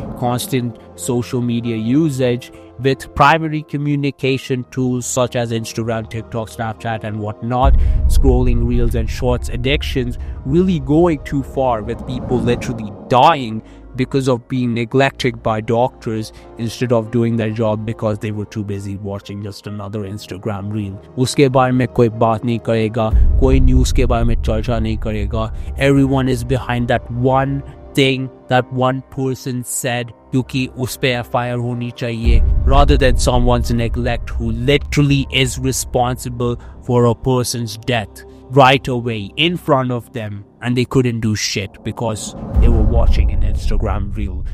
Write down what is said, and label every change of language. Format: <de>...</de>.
<en>constant social media usage with primary communication tools such as Instagram, TikTok, Snapchat, and whatnot, scrolling reels and shorts addictions really going too far, with people literally dying because of being neglected by doctors instead of doing their job because they were too busy watching just another Instagram reel.</en> <hi>उसके बारे में कोई बात नहीं करेगा, कोई news के बारे में चर्चा नहीं करेगा.</hi> <en>Everyone is behind that one thing that one person said</en> <hi>क्योंकि उस पे FIR होनी चाहिए,</hi> <en>rather than someone's neglect who literally is responsible for a person's death. right away in front of them, and they couldn't do shit because they were watching an Instagram reel.</en>